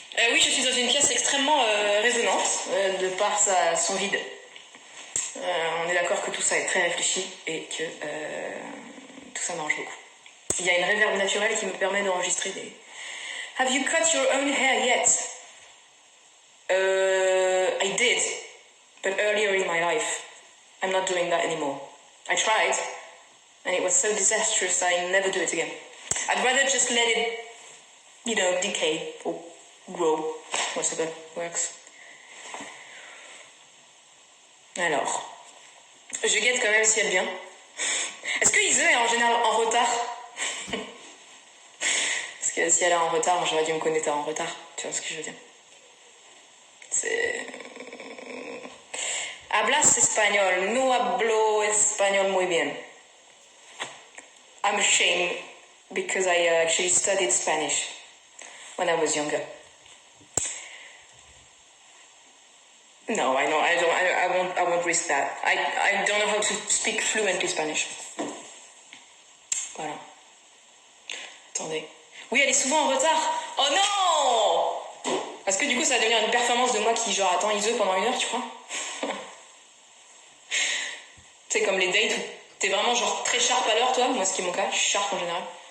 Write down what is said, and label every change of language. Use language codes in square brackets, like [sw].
[fr] Oui, je suis dans une pièce extrêmement résonante, de par son vide. On est d'accord que tout ça est très réfléchi et que tout ça m'arrange beaucoup. Il y a une réverb naturelle qui me permet d'enregistrer des... [en] Have you cut your own hair yet? I did, but earlier in my life. I'm not doing that anymore. I tried, and it was so disastrous I never do it again. I'd rather just let it, decay or grow, whatever works. [fr] Alors, je guette quand même si elle vient. Est-ce que Ise est en général en retard? Parce que si elle est en retard, j'aurais dû me connecter en retard. Tu vois ce que je veux dire? C'est... [es] Hablas español. No hablo español muy bien. [en] I'm ashamed because I actually studied Spanish when I was younger. No, I know, I won't risk that. I don't know how to speak fluently Spanish. [fr] Voilà. Attendez. Oui, elle est souvent en retard. Oh non! Parce que du coup, ça va devenir une performance de moi qui, genre, attends Ise pendant 1 heure, tu crois? C'est comme les dates où t'es vraiment, genre, très sharp à l'heure, toi. Moi, ce qui est mon cas, je suis sharp en général.